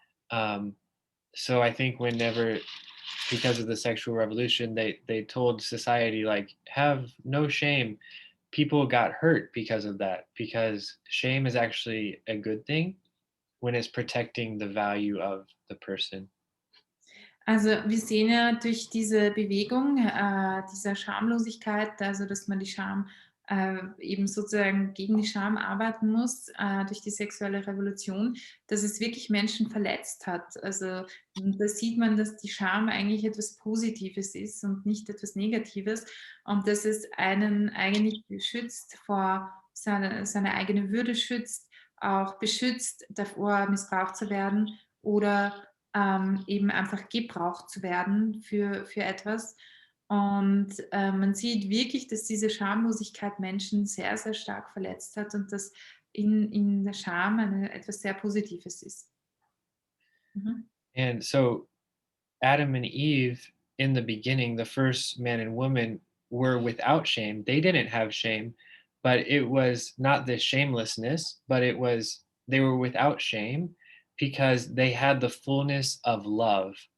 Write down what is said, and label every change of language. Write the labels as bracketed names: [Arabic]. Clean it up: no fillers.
[English] Um, so I think whenever, because of the sexual revolution, they told society like have no shame. People got hurt because of that, because shame is actually a good thing when it's protecting the value of the person. [German] Also wir sehen ja durch diese Bewegung dieser Schamlosigkeit, also dass man die Scham eben sozusagen gegen die Scham arbeiten muss, durch die sexuelle Revolution, dass es wirklich Menschen verletzt hat. Also da sieht man, dass die Scham eigentlich etwas Positives ist und nicht etwas Negatives und dass es einen eigentlich beschützt vor seine eigene Würde schützt, auch beschützt davor, missbraucht zu werden oder eben einfach gebraucht zu werden für etwas. Und man sieht wirklich, dass diese Schamlosigkeit Menschen sehr, sehr stark verletzt hat und dass in der Scham etwas sehr Positives ist. Mhm. [English] And so Adam and Eve, in the beginning, the first man and woman, were without shame. They didn't have shame, but it was not this shamelessness, but it was they were without shame because they had the fullness of love.